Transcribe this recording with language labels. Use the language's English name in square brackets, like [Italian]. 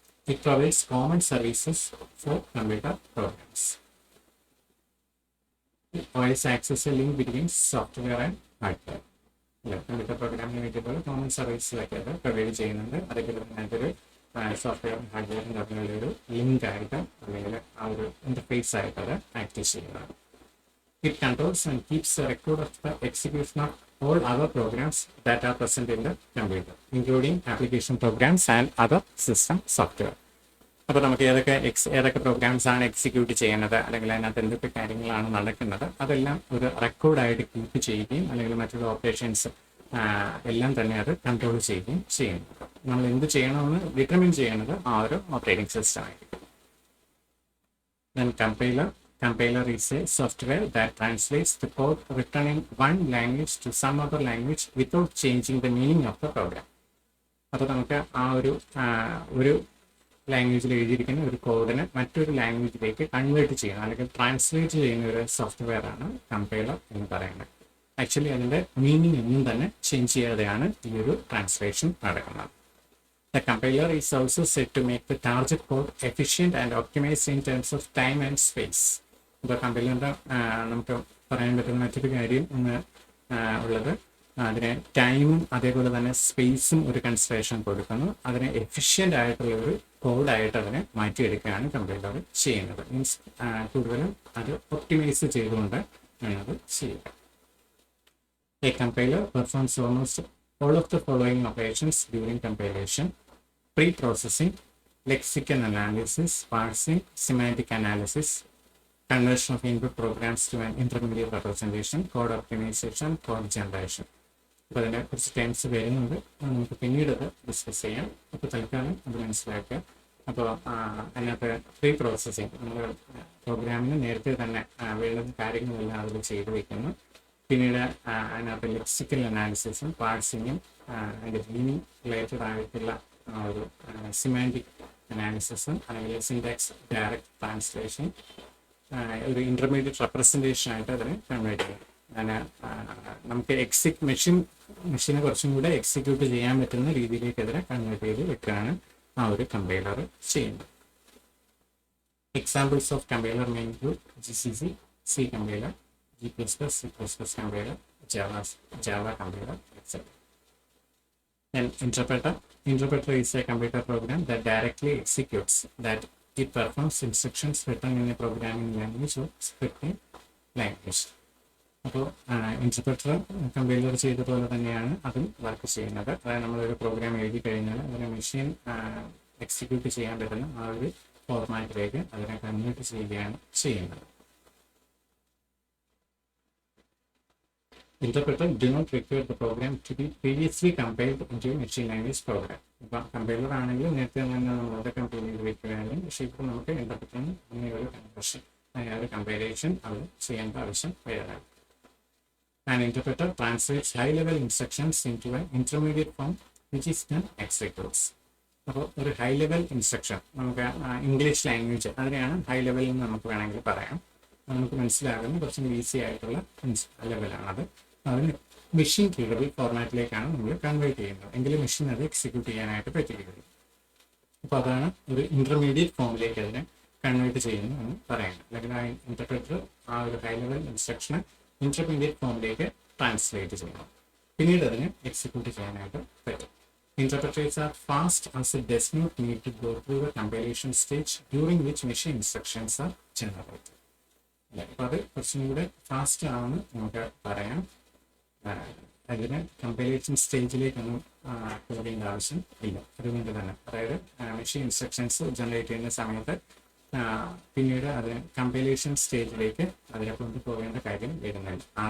[English] It provides common services for computer programs. OS access a link between software and hardware. [Malayalam] Computer പ്രോഗ്രാമിന് വേണ്ടിയിട്ടുള്ള common സർവീസിലൊക്കെ അത് provide ചെയ്യുന്നുണ്ട്. അതേപോലെ തന്നെ അതൊരു സോഫ്റ്റ്വെയറും ഹാർഡ്വെയറും തമ്മിലുള്ള ഒരു ലിങ്ക് ആയിട്ട് അല്ലെങ്കിൽ ആ ഒരു ഇന്റർഫേസ് ആയിട്ട് അത് ആക്ട് ചെയ്യുന്നതാണ്. [English] It controls and keeps a record of the execution of all other programs that are present in the computer, including application programs and other system software. [Malayalam] അപ്പോൾ നമുക്ക് ഏതൊക്കെ പ്രോഗ്രാംസ് ആണ് എക്സിക്യൂട്ട് ചെയ്യുന്നത് അല്ലെങ്കിൽ അതിനകത്ത് എന്തൊക്കെ കാര്യങ്ങളാണ് നടക്കുന്നത് അതെല്ലാം ഒരു റെക്കോർഡായിട്ട് കീപ്പ് ചെയ്യുകയും അല്ലെങ്കിൽ മറ്റുള്ള ഓപ്പറേഷൻസ് എല്ലാം തന്നെ അത് കൺട്രോൾ ചെയ്യുകയും ചെയ്യുന്നു. നമ്മൾ എന്ത് ചെയ്യണമെന്ന് ഡിറ്റർമിൻ ചെയ്യുന്നത് ആ ഒരു ഓപ്പറേറ്റിംഗ് സിസ്റ്റം ആയിരിക്കും. [English] Then compiler is a software that translates the code written in one language to some other language without changing the meaning of the program. [Malayalam] അപ്പോൾ നമുക്ക് ആ ഒരു ലാംഗ്വേജിൽ എഴുതിയിരിക്കുന്ന ഒരു കോഡിനെ മറ്റൊരു ലാംഗ്വേജിലേക്ക് കൺവേർട്ട് ചെയ്യുന്ന അല്ലെങ്കിൽ ട്രാൻസ്ലേറ്റ് ചെയ്യുന്ന ഒരു സോഫ്റ്റ്വെയർ ആണ് കമ്പൈലർ എന്ന് പറയുന്നത്. ആക്ച്വലി അതിൻ്റെ മീനിങ് ഒന്നും തന്നെ ചേഞ്ച് ചെയ്യാതെയാണ് ഈ ഒരു ട്രാൻസ്ലേഷൻ നടക്കുന്നത്. [English] The compiler is also said to make the target code efficient and optimized in terms of time and space. [Malayalam] ഇപ്പോൾ കമ്പൈലറിൻ്റെ നമുക്ക് പറയാൻ പറ്റുന്ന മറ്റൊരു കാര്യം ഉള്ളത് അതിന് ടൈമും അതേപോലെ തന്നെ സ്പേസും ഒരു കൺസിഡറേഷൻ കൊടുക്കുന്നു. അതിനെ എഫിഷ്യൻ്റ് ആയിട്ടുള്ള ഒരു കോഡായിട്ട് അതിനെ മാറ്റിയെടുക്കുകയാണ് കമ്പൈലർ ചെയ്യുന്നത്. മീൻസ് കൂടുതലും അത് ഒപ്റ്റിമൈസ് ചെയ്തുകൊണ്ട് ആണ് അത് ചെയ്യുക. [English] A compiler performs almost all of the following operations during compilation: pre-processing, lexical analysis, parsing, semantic analysis, conversion of input programs to an intermediate representation, code optimization, code generation. [Malayalam] അപ്പോൾ അതിനെ കുറച്ച് times വരുന്നുണ്ട്, നമുക്ക് പിന്നീട് അത് ഡിസ്കസ് ചെയ്യാം. അപ്പോൾ തൽക്കാലം അത് മനസ്സിലാക്കുക. അപ്പോൾ അതിനകത്ത് പ്രീ പ്രോസസ്സിങ്, നമ്മൾ പ്രോഗ്രാമിന് നേരത്തെ തന്നെ വേണ്ടുന്ന കാര്യങ്ങളെല്ലാം അതിൽ ചെയ്തു വയ്ക്കുന്നു. പിന്നീട് അതിനകത്ത് ലെക്സിക്കൽ അനാലിസിസും പാഴ്സിങ്ങും അതിൻ്റെ മീനിങ് റിലേറ്റഡ് ആയിട്ടുള്ള ഒരു സിമാൻറ്റിക് അനാലിസിസും അല്ലെങ്കിൽ സിൻടാക്സ് ഡയറക്റ്റ് ട്രാൻസ്ലേഷൻ, ഒരു ഇൻ്റർമീഡിയറ്റ് റെപ്രസെൻറ്റേഷൻ ആയിട്ട് അതിനെ കൺവേർട്ട് ചെയ്യും. അതിന് നമുക്ക് മെഷീനെ കുറച്ചും കൂടെ എക്സിക്യൂട്ട് ചെയ്യാൻ പറ്റുന്ന രീതിയിലേക്ക് അതിനെ കൺവേർട്ട് ചെയ്ത് വെക്കുകയാണ് ആ ഒരു കമ്പൈലർ ചെയ്യുന്നത്. [English] Examples of compiler may include GCC, C compiler, G++, C++ compiler, Java compiler, etc. Then interpreter is a computer program that directly executes, that it performs instructions written in a programming language or scripting language. [Malayalam] അപ്പോൾ interpreter compiler ചെയ്തതുപോലെ തന്നെയാണ് അതും work ചെയ്യുന്നത്. അതായത് നമ്മളൊരു programme എഴുതി കഴിഞ്ഞാൽ അതിനെ മെഷീൻ എക്സിക്യൂട്ട് ചെയ്യാൻ പറ്റുന്ന ആ ഒരു ഫോർമാറ്റിലേക്ക് അതിനെ കൺവേർട്ട് ചെയ്യുകയാണ് ചെയ്യുന്നത്. [English] Interpreter do not require the program to be previously compiled into a machine language program. [Malayalam] ഇപ്പോൾ കമ്പൈലർ ആണെങ്കിലും നേരത്തെ തന്നെ നമ്മളത് കമ്പൈൽ ചെയ്ത് വയ്ക്കുകയാണെങ്കിൽ, പക്ഷേ ഇപ്പോൾ നമുക്ക് ഇൻ്റർപ്രറ്ററിന് അങ്ങനെ ഒരു കൺവേർഷൻ, ഒരു കമ്പൈലേഷൻ അത് ചെയ്യേണ്ട ആവശ്യം വരുന്നതാണ്. [English] An interpreter translates high-level instructions into an intermediate form which is then executes. [Malayalam] അപ്പോൾ ഒരു ഹൈ ലെവൽ ഇൻസ്ട്രക്ഷൻ നമുക്ക് ഇംഗ്ലീഷ് ലാംഗ്വേജ് അതിനെയാണ് ഹൈ ലെവൽ എന്ന് നമുക്ക് വേണമെങ്കിൽ പറയാം. നമുക്ക് മനസ്സിലാകുന്ന കുറച്ചും ഈസി ആയിട്ടുള്ള ലെവലാണത്. അതിന് മെഷീൻ റീഡബിൾ ഫോർമാറ്റിലേക്കാണ് നമ്മൾ കൺവേർട്ട് ചെയ്യുന്നത്, എങ്കിലും മെഷീൻ അത് എക്സിക്യൂട്ട് ചെയ്യാനായിട്ട് പറ്റുകയുള്ളൂ. അപ്പോൾ അതാണ് ഒരു ഇൻ്റർമീഡിയറ്റ് ഫോമിലേക്ക് അതിനെ കൺവേർട്ട് ചെയ്യുന്നു എന്ന് പറയുന്നത്. അല്ലെങ്കിൽ ആ ഇൻ്റർപ്രറ്റർ ആ ഒരു ഹൈ ലെവൽ ഇൻസ്ട്രക്ഷനെ ഇൻ്റർമീഡിയറ്റ് ഫോമിലേക്ക് ട്രാൻസ്ലേറ്റ് ചെയ്യണം, പിന്നീട് അതിനെ എക്സിക്യൂട്ട് ചെയ്യാനായിട്ട് പറ്റും. [English] Interpreters are fast as it does not need to go through the compilation stage during which machine instructions are generated. [Malayalam] അപ്പോൾ അത് കുറച്ചും കൂടെ ഫാസ്റ്റ് ആണെന്ന് നമുക്ക് പറയാം. അതിന് കമ്പൈലേഷൻ സ്റ്റേജിലേക്കൊന്നും പോകേണ്ട ആവശ്യം ഇല്ല. അതുകൊണ്ട് തന്നെ അതായത് മെഷീൻ ഇൻസ്ട്രക്ഷൻസ് ജനറേറ്റ് ചെയ്യുന്ന സമയത്ത് പിന്നീട് അത് കമ്പൈലേഷൻ സ്റ്റേജിലേക്ക് അതിനെ കൊണ്ടുപോകേണ്ട കാര്യം വരുന്നില്ല.